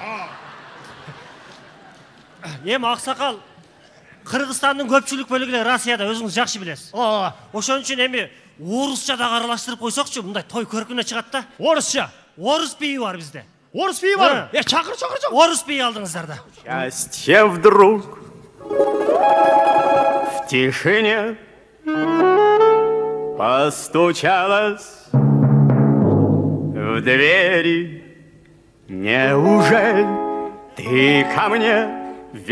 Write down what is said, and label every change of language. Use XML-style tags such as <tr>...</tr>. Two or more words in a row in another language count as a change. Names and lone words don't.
<ky>Эми аксакал, Кыргызстандын көпчүлүк бөлүгү Россияда өзүңүз жакшы билесиз. Ошон үчүн эми орусча да аралаштырып койсокчу, мындай той көркүнө чыгат да. Орусча. Орус бийи бар бизде. Орус бийи бар. Чакыр. Орус бийи алдыңыздар да.</ky> <ru>Счастье вдруг в тишине постучалась в двери. Неужели ты ко мне?</ru>